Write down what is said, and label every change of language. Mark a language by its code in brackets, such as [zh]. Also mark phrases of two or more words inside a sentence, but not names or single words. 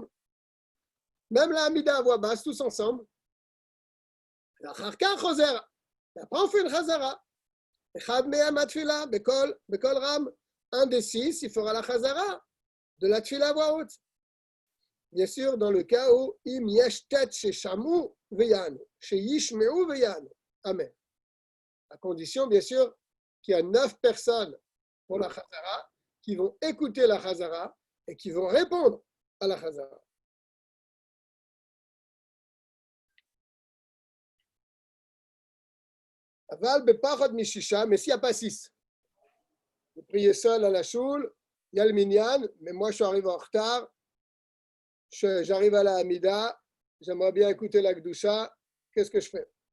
[fr] Même la Hamida à voix basse, tous ensemble. La Charka Choser. Et après, on fait une Chazara. [he] בקול רם, [fr] un des 6, il fera la Chazara de la Tfila à voix haute. Bien sûr, dans le cas où [he] אם יש ט' ששמעו ויענו שישמעו ויענו. [fr] Amen. À condition, bien sûr, qu'il y a 9 personnes pour la Chazara qui vont écouter la Chazara et qui vont répondre à la Chazara. [he] אבל בפחד משישה, [fr] mais s'il n'y a pas 6, vous priez seul à la choule, il y a le minyan, mais moi je suis arrivé en retard, j'arrive à la Hamida, j'aimerais bien écouter la Gdusha, qu'est-ce que je fais?